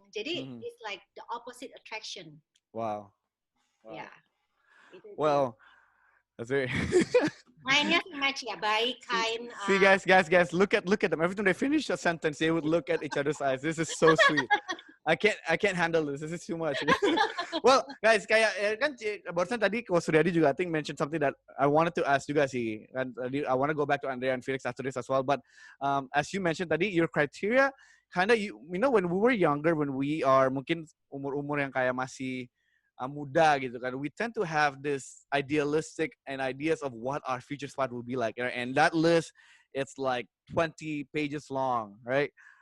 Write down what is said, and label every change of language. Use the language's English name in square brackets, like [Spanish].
[English] Jadi it's like the opposite attraction. Wow. Yeah. Well, that's very. [Indonesian] Mainnya match baik, kind. [English] See, guys, look at them. Every time they finish a sentence, they would look at each other's eyes. This is so sweet. I can't handle this. This is too much. Well, guys, [Indonesian] kayak kan barusan tadi [English] Ko Suryadi juga I think mentioned something that I wanted to ask [Indonesian] juga sih. [English] And I want to go back to Andrea and Felix after this as well. But as you mentioned tadi, your criteria kind of when we were younger, when we are [Indonesian] mungkin umur-umur yang kayak masih muda gitu kan, [English] we tend to have this idealistic and ideas of what our future spot will be like, and that list, it's like 20 pages long, right?